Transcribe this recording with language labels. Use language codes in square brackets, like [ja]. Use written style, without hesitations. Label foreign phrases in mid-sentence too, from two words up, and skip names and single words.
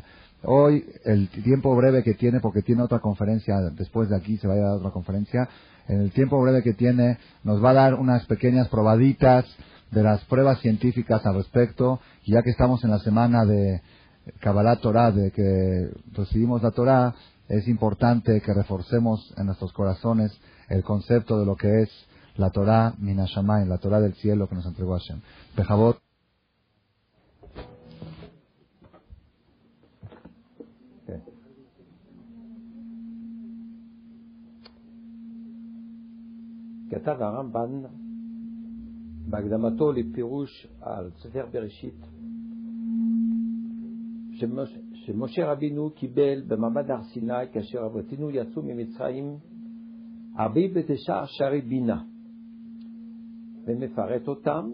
[es] Hoy, el tiempo breve que tiene, porque tiene otra conferencia, después de aquí se va a dar otra conferencia, en el tiempo breve que tiene, nos va a dar unas pequeñas probaditas de las pruebas científicas al respecto, y ya que estamos en la semana de [he] קבלה תורה, [es] de que recibimos la Torah, es importante que reforcemos en nuestros corazones el concepto de lo que es la [he] תורה מן השמים, [es] la Torah del cielo que nos entregó Hashem. Bejabot. [he] כתב הרמב"ן בהקדמתו לפירוש על ספר בראשית שמשה רבינו קיבל במעמד הר סיני כאשר אבותינו יצאו ממצרים 49 שערי בינה ומפרט אותם.